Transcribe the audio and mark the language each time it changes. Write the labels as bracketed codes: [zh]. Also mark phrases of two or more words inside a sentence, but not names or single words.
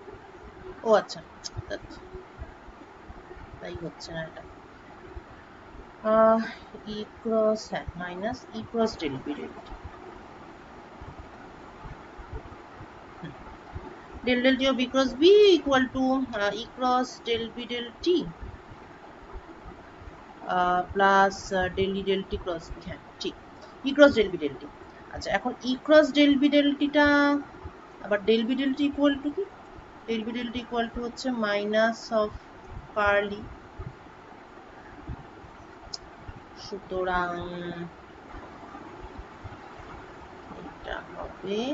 [bn] ও আচ্ছা, তাই হচ্ছে না এটা। [en] e cross minus e cross del b del t, del del t of b cross b equal to e cross del b del t প্লাস del e del t cross b, [bn] হ্যাঁ ঠিক, [en] e cross del b del t। [bn] আচ্ছা এখন [en] e cross del b del t [bn] টা আবার [en] del b del t equal to কি, del b del t equal to হচ্ছে minus of curly, [bn] সুতরাং এটা হবে